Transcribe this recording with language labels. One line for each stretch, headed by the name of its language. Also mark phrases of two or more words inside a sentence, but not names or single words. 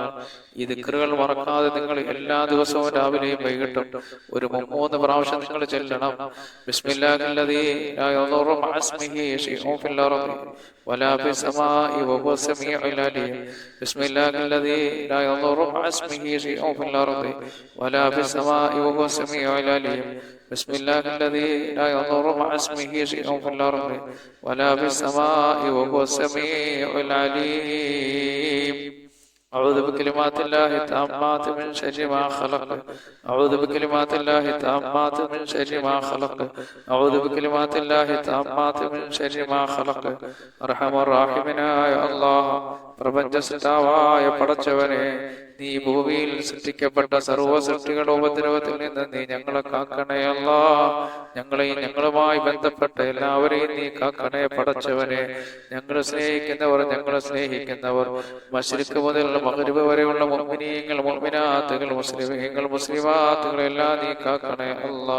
Malayalam: ഈ ദിക്റുകൾ മറക്കാതെ നിങ്ങൾ എല്ലാ ദിവസവും രാവിലെയും വൈകിട്ടും ഒരു 3 പ്രാവശ്യം നിങ്ങൾ ചൊല്ലണം.
Arabic: بسم الله الذي لا يضر مع اسمه شيء في الأرض ولا في السماء وهو السميع العليم. بسم الله الذي لا يضر مع اسمه شيء في الأرض ولا في السماء وهو السميع العليم. بسم الله الذي لا يضر مع اسمه شيء في الأرض ولا في السماء وهو السميع العليم. أعوذ بكلمات الله التامات من شر ما خلق. أعوذ بكلمات الله التامات من شر ما خلق. أعوذ بكلمات الله التامات من شر ما خلق. أرحم الراحمين يا الله.
Malayalam: പ്രപഞ്ച സൃഷ്ടാവായ പടച്ചവനെ, നീ ഭൂമിയിൽ സൃഷ്ടിക്കപ്പെട്ട സർവ്വ സൃഷ്ടികളുടെ ഉപദ്രവത്തിൽ നിന്ന് നീ ഞങ്ങളെ കാക്കണേ അല്ലാ. ഞങ്ങളെയും ഞങ്ങളുമായി ബന്ധപ്പെട്ട എല്ലാവരെയും നീ കാക്കണേ പടച്ചവനെ. ഞങ്ങളെ സ്നേഹിക്കുന്നവർ, ഞങ്ങളെ സ്നേഹിക്കുന്നവർ, മശ്രിഖ് മുതൽ മഗ്രിബ് വരെയുള്ള മുഅ്മിനീങ്ങൾ, മുഅ്മിനാത്തുകൾ, മുസ്ലിമീങ്ങൾ, മുസ്ലിമാത്തുകൾ എല്ലാം നീ കാക്കണേ അല്ലാ.